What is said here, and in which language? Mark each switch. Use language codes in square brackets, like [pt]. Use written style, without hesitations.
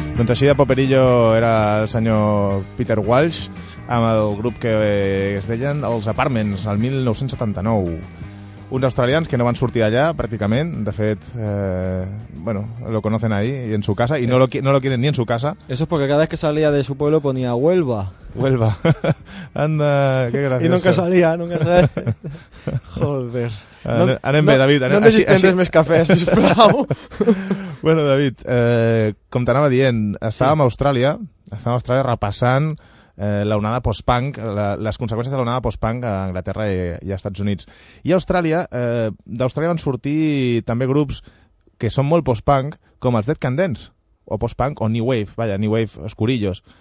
[ca] Així de paperillo era el senyor Peter Walsh amb el grup que es deien Els Apartments, el 1979. Uns australians que no van sortir allà, pràcticament. De fet, [es] bueno, lo conocen ahí y en su casa, y no lo quieren ni en su casa. Eso es porque cada vez que salía de su pueblo ponía Huelva. Huelva. Anda, qué gracioso. Y nunca salía, nunca salía. Joder. [ca] Anem bé, David. No necessitem res més cafè, sisplau. Bueno, David, com t'anava dient, estàvem a Austràlia, repassant l'onada post-punk, les conseqüències de l'onada post-punk a Anglaterra i a Estats Units. I a Austràlia, d'Austràlia van sortir també grups que són molt post-punk, com els Dead Can Dance, o post-punk, o New Wave, vaja, New Wave, Escurillos.